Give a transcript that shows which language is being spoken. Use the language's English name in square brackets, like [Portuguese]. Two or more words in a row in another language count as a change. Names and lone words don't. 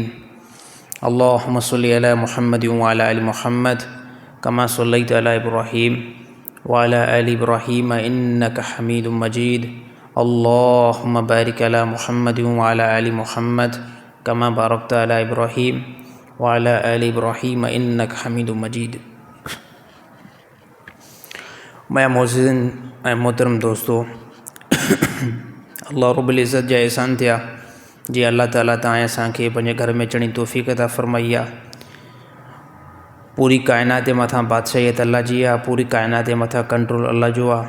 [Arabic] اللهم صل على محمد وعلى آل محمد كما صليت على إبراهيم وعلى آل إبراهيم إنك حميد مجيد. اللهم بارك على محمد وعلى آل محمد كما باركت على إبراهيم وعلى آل إبراهيم إنك حميد مجيد. [Sindhi] मैं मोअज़्ज़िज़ ऐं मोहतरम दोस्तों, अल्लाह [Arabic] رب العزة [Sindhi] जा एहसान थिया जी अल्लाह ताला तव्हां असांखे पंहिंजे घर में अचण जी तौफ़ीक़ अता फ़रमाई आहे। पूरी काइनात जे मथां बादशाहियत अल्लाह जी आहे, पूरी काइनात जे मथां कंट्रोल अल्लाह जो आहे।